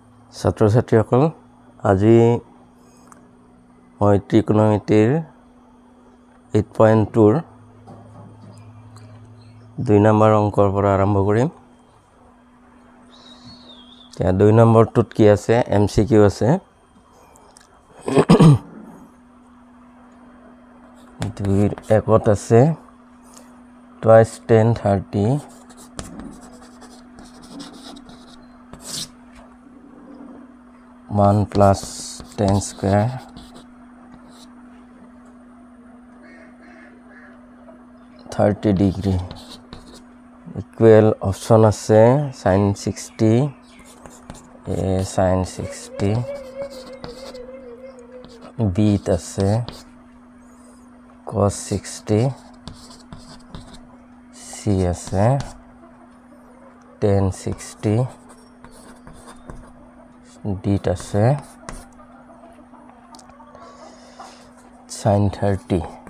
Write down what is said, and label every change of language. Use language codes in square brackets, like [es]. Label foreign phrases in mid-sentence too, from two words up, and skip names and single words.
[as] ছাত্ৰ-ছাত্ৰীসকল আজি মই ত্ৰিকোণমিতিৰ 8.2 2 নম্বৰ অংকৰ পৰা আৰম্ভ কৰিম। এতিয়া 2 নম্বৰটোত কি আছে? MCQ আছে। দুইৰ একত আছে twice 10 30 [en] 1 plus 10 square (30°) equal option আছে sin 60 a sin 60 b আছে cos 60 c আছে tan 60 d আছে sin 30।